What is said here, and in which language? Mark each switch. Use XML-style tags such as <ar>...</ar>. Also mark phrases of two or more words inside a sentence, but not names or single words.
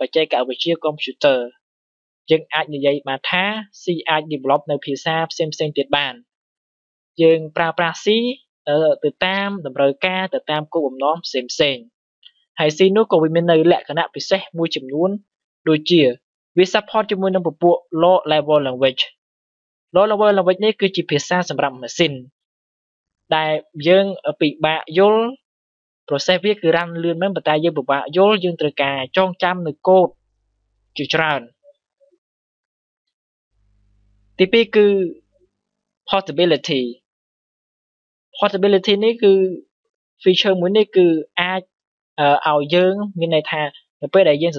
<km>ច្ចេកវិទ្យាកុំព្យូទ័រយើងអាចនិយាយបានថា C អាច develop នៅភាសាផ្សេងទៀតបានយើងប្រើប្រាស់ C ទៅតាមតម្រូវការទៅតាមគោលបំណងផ្សេងហើយ C នោះក៏វាមាននៅលក្ខណៈពិសេសមួយចំនួនដូចជាវា support ជាមួយនឹងពពួក</km> <en>low level language</en> <km>នេះគឺជាភាសាសម្រាប់ម៉ាស៊ីនដែលយើងពិបាកយល់ process វាគឺរ៉ាន់លឿនមែនប៉ុន្តែយើងពិបាកយល់យើងត្រូវការចងចាំនៅកូដជាច្រើន ទី2គឺ portability នេះគឺ feature មួយនេះគឺអាចឲ្យយើងមានន័យថានៅពេលដែលយើងសរ</km>